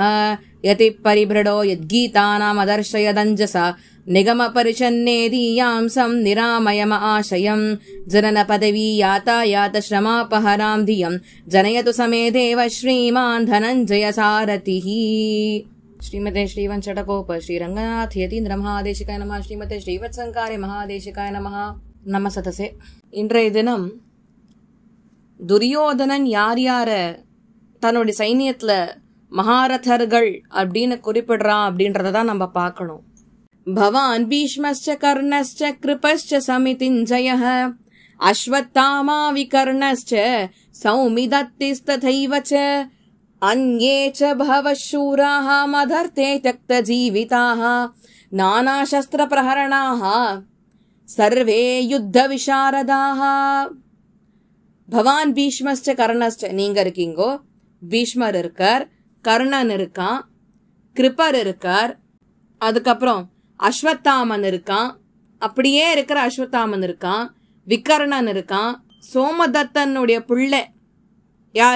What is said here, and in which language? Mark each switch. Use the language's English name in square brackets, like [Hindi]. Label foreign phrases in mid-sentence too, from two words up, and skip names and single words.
[Sanskrit] यति परिभृडो यद्गीतानामदर्शयदञ्जसा निगमपरिषन्नेदीयांसं निरामयम आशयं जननपदवी यातायातश्रमापहरां धियं जनयतु समेदेव श्रीमान् धनञ्जय सारथिः। श्रीमते श्रीवंशटकोप श्रीरंगनाथ यतीन्द्र महादेशिकाय नमः। श्रीमते श्रीवत्संकारे महादेशिकाय नमः। நமசதசே. [Tamil] இன்றைய தினம் துரியோதனன் யார் யார தன்னுடைய சைனியத்துல மகாரதர்கள் அப்படின்னு குறிப்பிடுறான் அப்படின்றத தான் நம்ம பார்க்கணும். [Sanskrit] भवान् भीष्मश्च कर्णश्च कृपश्च समितिञ्जयः अश्वत्थामा विकर्णश्च सौमदत्तिस्तथैव च अन्ये च बहवः शूराः मदर्थे त्यक्तजीविताः नानाशस्त्रप्रहरणाः सर्वे युद्धविशारदाः। भवान् भीष्मश्च कर्णश्च, [Tamil] நீங்க இருக்கீங்கோ, பீஷ்மர் இருக்கார், கர்ணன் இருக்கான், கிருபர் இருக்கார், அதுக்கப்புறம் அஸ்வத்தாமன் இருக்கான், அப்படியே இருக்கிற அஸ்வத்தாமன் இருக்கான், விகர்ணன் இருக்கான், சோமதத்தனுடைய பிள்ளை யாரு?